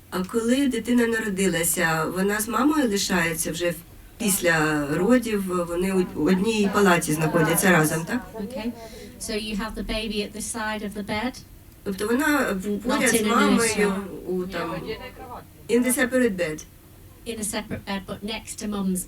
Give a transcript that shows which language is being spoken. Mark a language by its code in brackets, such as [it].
[uk] А коли дитина народилася, вона з мамою лишається вже після родів, вони у одній палаті знаходяться разом, так? [en] Okay. So you have the baby at the side of the bed? [uk] Тобто вона поряд з мамою у там [en] in the separate bed. In a separate bed, but next to mum's bed.